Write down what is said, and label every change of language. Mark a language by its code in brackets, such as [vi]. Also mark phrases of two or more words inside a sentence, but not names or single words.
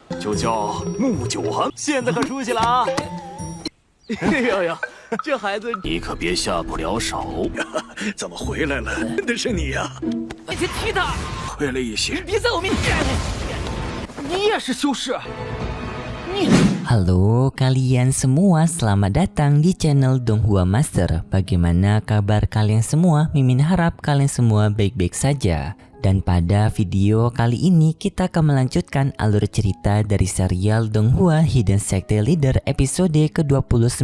[zh] 就叫穆九寒。现在可出息了啊！哎呦呦，这孩子你可别下不了手。怎么回来了？真的是你呀！你去踢他！亏了一些。别在我面前！你也是修士？你。 [id] Halo kalian semua, selamat datang di channel Donghua Master. Bagaimana kabar kalian semua? Mimin harap kalian semua baik-baik saja. Dan pada video kali ini kita akan melanjutkan alur cerita dari serial Donghua Hidden Secret Leader episode ke-29.